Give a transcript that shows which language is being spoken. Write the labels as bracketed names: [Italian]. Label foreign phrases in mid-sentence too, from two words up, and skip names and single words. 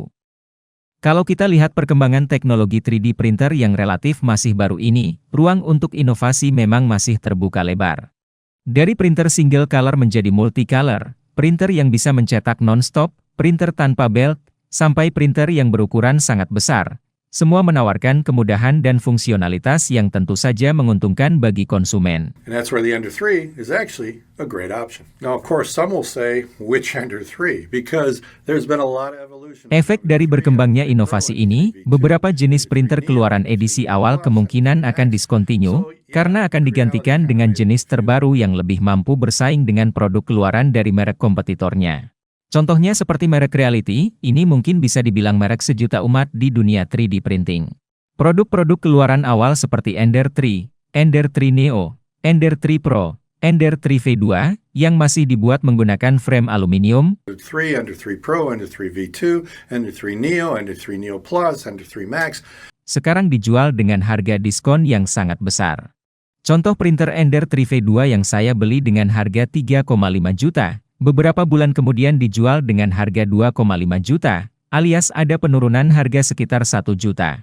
[Indonesian] Kalau kita lihat perkembangan teknologi [English] 3D printer [Indonesian] yang relatif masih baru ini, ruang untuk inovasi memang masih terbuka lebar. Dari printer [English] single color [Indonesian] menjadi multicolor, printer yang bisa mencetak non-stop, printer tanpa belt, sampai printer yang berukuran sangat besar, semua menawarkan kemudahan dan fungsionalitas yang tentu saja menguntungkan bagi konsumen. [English] And that's where the Ender 3 is actually a great option. Now of course some will say, which Ender 3? Because there's been a lot of evolution. [Indonesian] Efek dari berkembangnya inovasi ini, beberapa jenis printer keluaran edisi awal kemungkinan akan discontinue, karena akan digantikan dengan jenis terbaru yang lebih mampu bersaing dengan produk keluaran dari merek kompetitornya. Contohnya seperti merek Reality, ini mungkin bisa dibilang merek sejuta umat di dunia [English] 3D printing. [Indonesian] Produk-produk keluaran awal seperti Ender 3, Ender 3 Neo, Ender 3 Pro, Ender 3 V2, yang masih dibuat menggunakan frame aluminium, Ender 3 Pro, Ender 3 V2, Ender 3 Neo, Ender 3 Neo Plus, Ender 3 Max, sekarang dijual dengan harga diskon yang sangat besar. Contoh printer Ender 3 V2 yang saya beli dengan harga 3,5 juta, beberapa bulan kemudian dijual dengan harga 2,5 juta, alias ada penurunan harga sekitar 1 juta.